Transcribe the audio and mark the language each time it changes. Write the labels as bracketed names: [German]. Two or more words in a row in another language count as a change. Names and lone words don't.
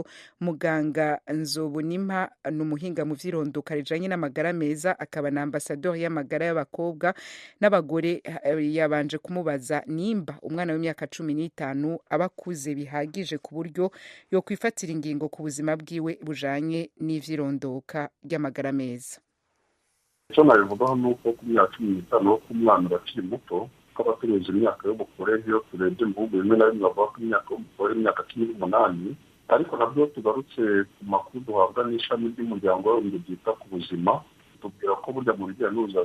[Rundi] Muganga Nzobonimpa n'umuhinga mu vyirondoka rijanye n'amagara meza akaba na ambassadeur y'amagara y'abakobwa n'abagore. Yabanje kumubaza nimba umwana w'imyaka 15 abakuze bihagije ku buryo yo kwifatira ingingo ku buzima bwiwe bujanye n'ivyirondoka ry'amagara meza. [Kinyarwanda] Icyo nabivugaho nuko ku myaka 15 k'umwana bakiri muto k'abaturuza imyaka y'ubukure iyo turebye mu bihugu bimwe na bimwe bavuga ko imyaka y'ubukure imyaka 18 ariko nabyo tugarutse ku makuru duhabwa n'ishami ry'umuryango w'abibumbye ryita ku buzima tubwira ko burya mu bijyanye n'ubuzima